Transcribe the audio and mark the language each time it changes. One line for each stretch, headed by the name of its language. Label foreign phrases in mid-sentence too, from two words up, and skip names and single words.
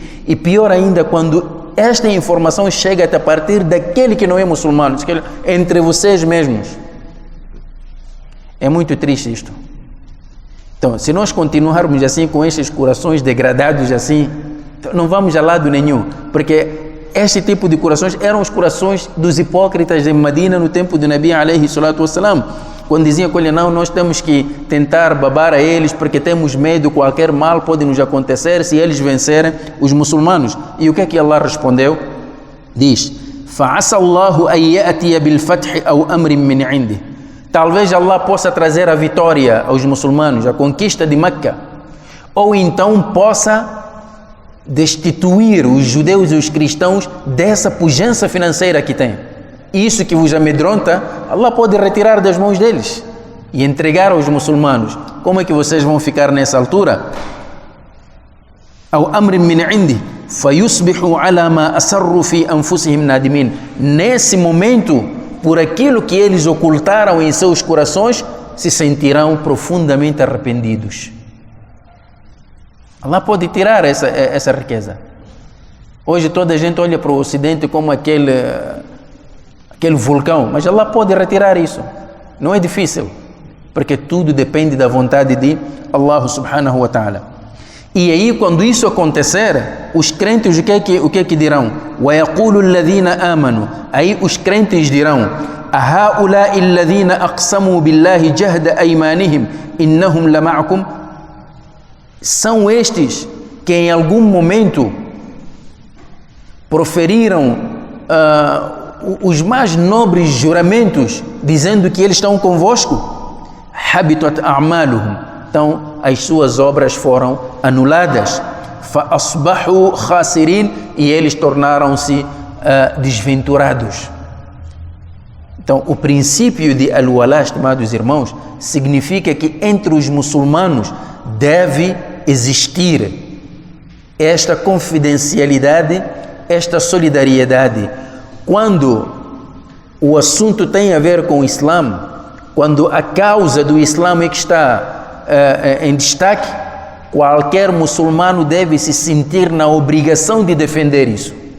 Portuguese: E pior ainda, quando esta informação chega até a partir daquele que não é muçulmano, entre vocês mesmos. É muito triste isto. Então, se nós continuarmos assim, com estes corações degradados assim, não vamos a lado nenhum, porque este tipo de corações eram os corações dos hipócritas em Medina no tempo do Nabi
Arabic: عليه الصلاة والسلام,
Portuguese: quando diziam: olha, não, nós temos que tentar babar a eles porque temos medo, qualquer mal pode nos acontecer se eles vencerem os muçulmanos. E o que é que Allah respondeu? Diz:
Arabic: فَعَسَى اللَّهُ أَن يَأْتِيَ بِالْفَتْحِ أَوْ أَمْرٍ مِّنْ عِنْدِهِ.
Portuguese: Talvez Allah possa trazer a vitória aos muçulmanos, a conquista de Meca, ou então possa destituir os judeus e os cristãos dessa pujança financeira que têm. Isso que vos amedronta, Allah pode retirar das mãos deles. e entregar aos muçulmanos, como é que vocês vão ficar nessa altura?
Arabic: أو أمر من عنده فيصبحوا على ما أسروا في أنفسهم نادمين.
Portuguese: Nesse momento, por aquilo que eles ocultaram em seus corações, se sentirão profundamente arrependidos. Allah pode tirar essa riqueza. Hoje toda a gente olha para o Ocidente como aquele vulcão, mas Allah pode retirar isso. Não é difícil, porque tudo depende da vontade de Allah
Arabic: سبحانه وتعالى.
Portuguese: E aí, quando isso acontecer, os crentes o que dirão?
Arabic: وَيَقُولُ الَّذِينَ آمَنُوا.
Portuguese: Aí os crentes dirão:
Arabic: أَهَؤُلَاءِ الَّذِينَ أَقْسَمُوا بِاللَّهِ جَهْدَ أَيْمَانِهِمْ إِنَّهُمْ لَمَعَكُمْ.
Portuguese: São estes que em algum momento proferiram os mais nobres juramentos, dizendo que eles estão convosco.
Arabic: حبطت أعمالهم.
Portuguese: Então as suas obras foram anuladas.
Arabic: فأصبحوا خاسرين.
Portuguese: E eles tornaram-se desventurados. Então o princípio de al-wala, estimados irmãos, significa que entre os muçulmanos deve existir esta confidencialidade, esta solidariedade. Quando o assunto tem a ver com o Islã, quando a causa do Islã é que está em destaque, qualquer muçulmano deve se sentir na obrigação de defender isso.